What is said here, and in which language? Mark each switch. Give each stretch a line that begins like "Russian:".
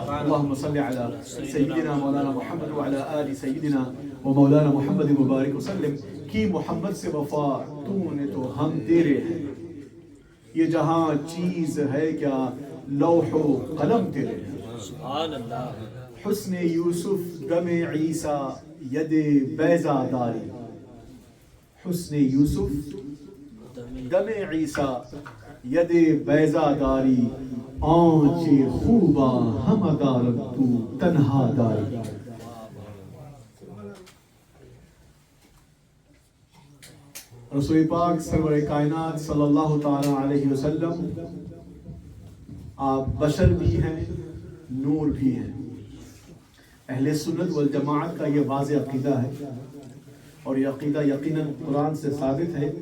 Arabic: اللہم صلی علی سیدنا مولانا محمد وعلی آل سیدنا و مولانا محمد مبارک وسلم.
Urdu: کی محمد سے وفا تو نے تو ہم تیرے ہیں، یہ جہاں چیز ہے کیا لوح و قلم تیرے ہیں. سبحان اللہ.
Persian: حسن یوسف دم عیسیٰ ید بیضا داری، حسن یوسف دم عیسیٰ ید بیضا داری، آنچ خوبا ہم دارم تو تنہا داری.
Urdu: رسول پاک سرور کائنات صلی اللہ تعالی علیہ وسلم آپ بشر بھی ہیں، نور بھی ہیں. اہل سنت والجماعت کا یہ واضح عقیدہ ہے، اور یہ عقیدہ یقیناً قرآن سے ثابت ہے.